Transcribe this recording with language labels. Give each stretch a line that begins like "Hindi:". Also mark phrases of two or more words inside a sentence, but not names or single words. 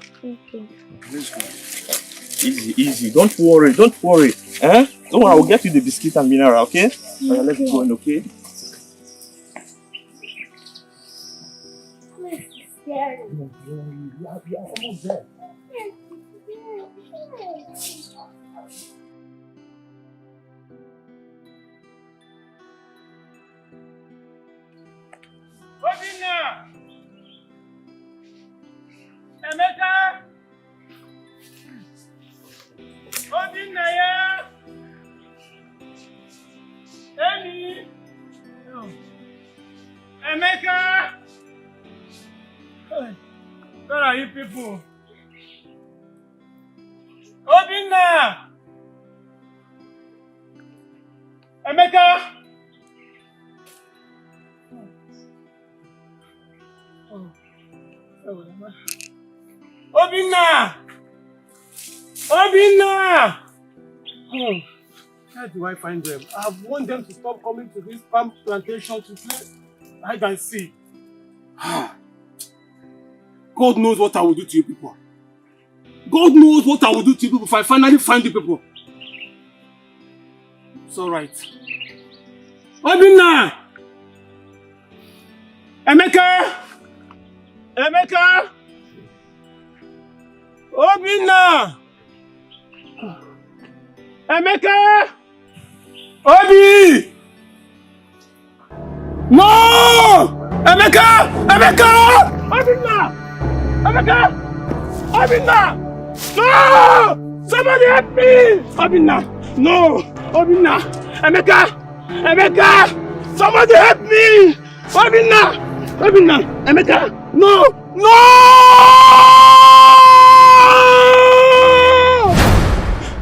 English: Okay. Let's go. Easy. Don't worry. Don't worry, I will get you the biscuit and mineral, okay? Okay. Let's go in, okay? Scary. Don't worry, we are almost there. Obinna! Emeka! Obinna ya! Emi! Emeka! Hey, where are you people? Obinna! Emeka! Obinna! Oh, where do I find them? I've warned them to stop coming to this palm plantation to play hide and seek. God knows what I will do to you people. God knows what I will do to you people if I finally find you people. It's alright. Obinna! Emeka! Obinna! Emeka! Obi! No! Emeka! Obinna! No! Somebody help me! Obinna! No! Obinna! Emeka! Somebody help me! Obinna! Emeka! No!